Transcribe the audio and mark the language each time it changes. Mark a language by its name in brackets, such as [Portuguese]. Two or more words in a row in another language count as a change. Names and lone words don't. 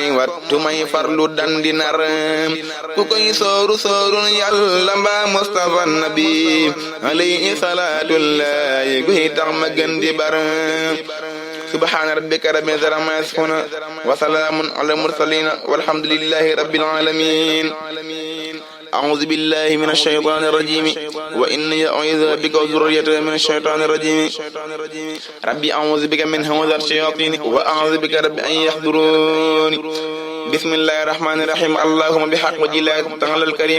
[Wolof] wattu may farlu dandi nar ku koy sooru soorul yàlla mbaa Mustafa [Arabic] نبي عليه صلاة الله [Wolof] guy tax ma gën di bar [Arabic] سبحان ربك رب العزة عما يصفون وسلام على المرسلين والحمد لله رب العالمين أعوذ بالله من الشيطان الرجيم وإني أعوذ بك وذريتها من الشيطان الرجيم ربي أعوذ بك من همزات الشياطين وأعوذ بك رب أن يحضرون بسم الله الرحمن الرحيم اللهم بحق وجه الله تعالى الكريم